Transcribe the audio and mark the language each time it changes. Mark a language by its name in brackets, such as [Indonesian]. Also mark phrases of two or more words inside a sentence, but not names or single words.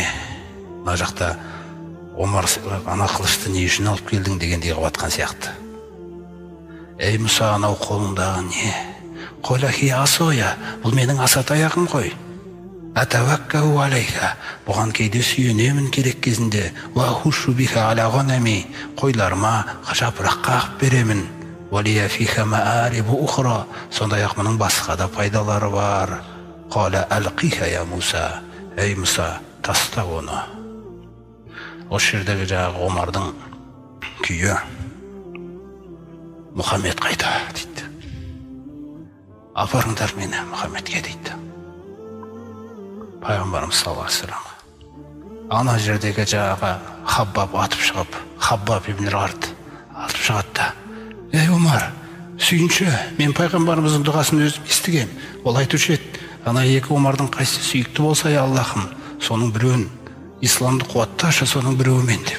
[Kazakh] Мына жақта Омар ана қылышты не үшін алып келдің дегендей қылып атқан сияқты. Ей Мұса, анау қолыңдағы не? [Arabic] قال هي عصاي, [Kazakh] бұл менің аса таяғым ғой. [Arabic] أتوكأ عليها, [Kazakh] бұған кейде сүйенемін керек кезінде. [Arabic] وأهش بها على غنمي, [Kazakh] қойларыма жапыраққа ағып беремін. [Arabic] ولي فيها مآرب أخرى, [Kazakh] сондай-ақ мұның басқа да пайдалары бар. [Arabic] قال ألقها يا موسى, [Kazakh] ей Мұса, таста оны. Осы жердегі жаңағы Омардың күйі Мұхаммед қайда дейді. Апарыңдар мені Мұхаммедке дейді. Пайғамбарымыз [Arabic] صلى الله عليه وسلم. [Kazakh] Ана жердегі жаңағы Хаббаб атып шығып, Хаббаб ибн Арт атып шығады да, ей Омар, сүйінші, мен пайғамбарымыздың дұғасын өзім естігем. Ол айтушы еді, ана екі Омардың қайсысы сүйікті болса, я Аллахым, соның біреуін исламды қуатташы, соның біреуімен деп.